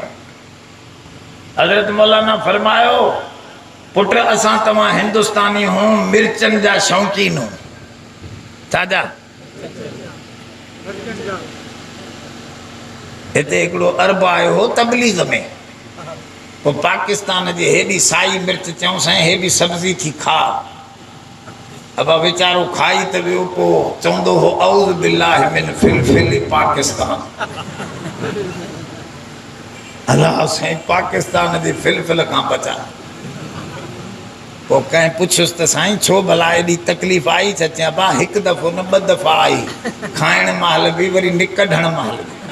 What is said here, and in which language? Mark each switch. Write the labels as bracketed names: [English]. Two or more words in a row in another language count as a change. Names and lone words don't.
[Sindhi] हज़रत मौलाना फरमायो, पुट असां तव्हां हिंदुस्तानी हूं, मिर्चनि जा शौक़ीन हूं। छाजा? हिते हिकिड़ो अरब आयो हो तबलीग में, पोइ पाकिस्तान जे हेॾी साई मिर्च चयूं साईं हेॾी सब्ज़ी थी खा। अब वीचारो खाई त वियो, पोइ चवंदो हो [Arabic] أعوذ بالله من فلفل [Sindhi] पाकिस्तान, अलाह साईं पाकिस्तान जे फिलफिल खां बचा। पोइ कंहिं पुछियुसि त साईं छो भला एॾी तकलीफ़ आई? छा चई अबा हिकु दफ़ो न 2 दफ़ा आई, खाइण महिल बि वरी निकढण महिल बि।